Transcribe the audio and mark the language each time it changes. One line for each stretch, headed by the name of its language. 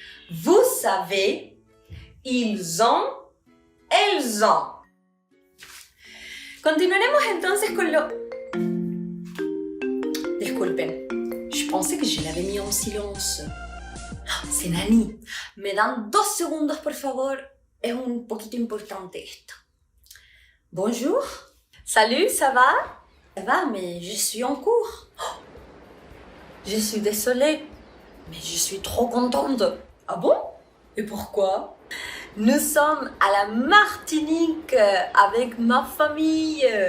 French: Vous savez. Ils ont. Elles ont.
Spanish: Continuaremos entonces con lo...
French: Disculpen, je pensais que je l'avais mis en silence. C'est Nani.
Spanish: ¿Me dan 2 segundos, por favor? Es un poquito importante esto.
French: Bonjour. Salut, ça va? Ça va, mais je suis en cours. Oh, je suis désolée, mais je suis trop contente. Ah bon? Et pourquoi? Nous sommes à la Martinique avec ma famille.